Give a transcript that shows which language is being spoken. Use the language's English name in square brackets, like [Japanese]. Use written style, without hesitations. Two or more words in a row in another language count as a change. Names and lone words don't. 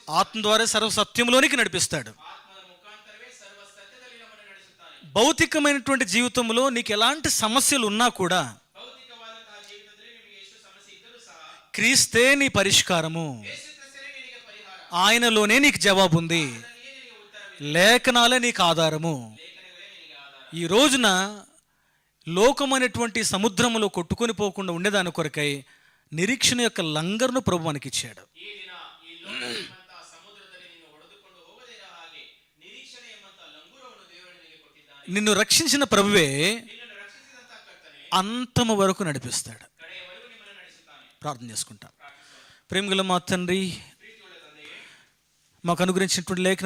[Telugu] ఆత్మ ద్వారా సర్వ సత్యంలోనికి నడిపిస్తాడు. [Kannada] ಆತ್ಮದ ಮುಖಾಂತರವೇ ಸರ್ವ ಸತ್ಯದಲ್ಲಿ ನಮ್ಮನ್ನು ನಡೆಸುತ್ತಾನೆ. [Telugu] భౌతికమైనటువంటి జీవితంలో నీకు ఎలాంటి సమస్యలు ఉన్నా కూడా [Kannada] ಭೌತಿಕವಾದಂತಹ ಜೀವಿತದಲ್ಲಿ ನಿಮಗೆ ಎಷ್ಟು ಸಮಸ್ಯೆ ಇದ್ದರೂ ಸಹ [Telugu] క్రీస్తే నీ పరిష్కారము, [Kannada] ಯೇಸು ಕ್ರಿಸ್ತನೇ ನಿನಗೆ ಪರಿಹಾರ. [Telugu] ఆయనలోనే నీకు జవాబు ఉంది, [Kannada] ಅದರಲ್ಲಿಯೇ ನಿನಗೆ ಉತ್ತರವಿದೆ. [Telugu] లేఖనాలే నీకు ఆధారము. [Kannada] ಲೇಖನಗಳೇ ನಿನಗೆ ಆಧಾರ. [Telugu] ఈ రోజున లోకమైనటువంటి సముద్రములో కొట్టుకొని పోకుండా ఉండేదాని కొరకై నిరీక్షణ యొక్క లంగర్ను ప్రభు మనకిచ్చాడు. [Kannada] ಈ ದಿನ ಈ ಲೋಕ ಎಂಬಂತಹ ಸಮುದ್ರದಲ್ಲಿ ನೀನು ಹೊಡೆದುಕೊಂಡು ಹೋಗದೇ ಇರೋ ಹಾಗೆ ನಿರೀಕ್ಷಣೆ ಎಂಬಂತಹ ಲಂಗೂರವನ್ನು ದೇವರು ನಿನಗೆ ಕೊಟ್ಟಿದ್ದಾನೆ. [Telugu] నిన్ను రక్షించిన ప్రభువే [Kannada] ನಿನ್ನನ್ನು ರಕ್ಷಿಸಿದಂತಹ ಕರ್ತನೇ [Telugu] అంతము వరకు నడిపిస్తాడు. [Kannada] ಕಡೆಯವರೆಗೂ ನಿಮ್ಮನ್ನು ನಡೆಸುತ್ತಾನೆ. [Telugu] ప్రార్థన చేసుకుంటాం. [Kannada] ಪ್ರಾರ್ಥಿಸೋಣ. [Telugu] ప్రేమగల మా తండ్రి, [Kannada] ಪ್ರೀತಿಯುಳ್ಳ ತಂದೆಯೇ, [Telugu] మాకు అనుగ్రహించినటువంటి లేఖన